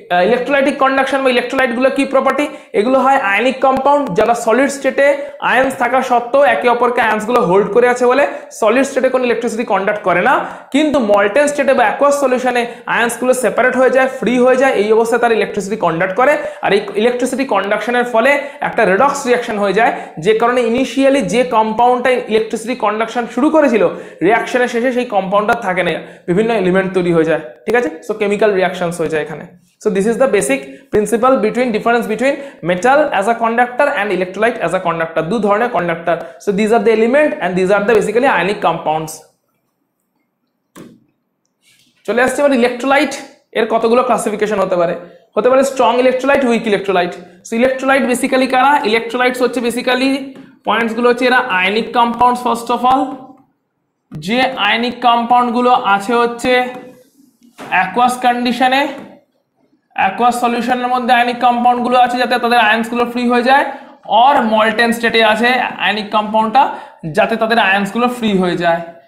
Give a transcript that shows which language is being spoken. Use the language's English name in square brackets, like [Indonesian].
[Bangla] Electrolytic conduction বা ইলেকট্রোলাইটগুলো কি property? এগুলো হয় আয়নিক কম্পাউন্ড যারা সলিড স্টেটে আয়ন্স থাকা সত্ত্বেও একে অপরকে আয়ন্সগুলো হোল্ড করে আছে বলে সলিড স্টেটে কোনো ইলেকট্রিসিটি কন্ডাক্ট করে না, কিন্তু মল্টেন স্টেটে বা অ্যাকোয়াস সলিউশনে আয়ন্সগুলো সেপারেট হয়ে যায়, ফ্রি হয়ে যায়, এই অবস্থায় তারা ইলেকট্রিসিটি কন্ডাক্ট করে। আর এই ইলেকট্রিসিটি কন্ডাকশনের ফলে একটা রেডক্স রিঅ্যাকশন হয়ে যায়, যে কারণে ইনিশিয়ালি যে কম্পাউন্ডটা ইলেকট্রিসিটি কন্ডাকশন শুরু করেছিল রিঅ্যাকশনের শেষে সেই কম্পাউন্ডটা থাকে না, বিভিন্ন এলিমেন্ট তৈরি হয়ে যায়, ঠিক আছে। সো কেমিক্যাল রিঅ্যাকশনস হয়ে যায় এখানে। [English] So this is the basic principle difference between metal as a conductor and electrolyte as a conductor. [Bangla] দু ধরনের conductor. [English] So these are the element and these are the basically ionic compounds. [Bangla] চলে আসছে এবার electrolyte এর কতগুলো classification হতে পারে strong electrolyte, weak electrolyte. So electrolyte basically কারা? ইলেকট্রোলাইটস হচ্ছে বেসিক্যালি পয়েন্টস গুলো হচ্ছে এরা ionic compounds. First of all যে আয়নিক কম্পাউন্ড গুলো আছে হচ্ছে অ্যাকুয়াস কন্ডিশনে, অ্যাকুয়াস সলিউশনের মধ্যে আয়নিক কম্পাউন্ড গুলো আছে যাতে তাদের আয়ন্স গুলো ফ্রি হয়ে যায়, অর মল্টেন স্টেটে আছে আয়নিক কম্পাউন্ডটা যাতে তাদের আয়ন্স গুলো ফ্রি হয়ে যায়,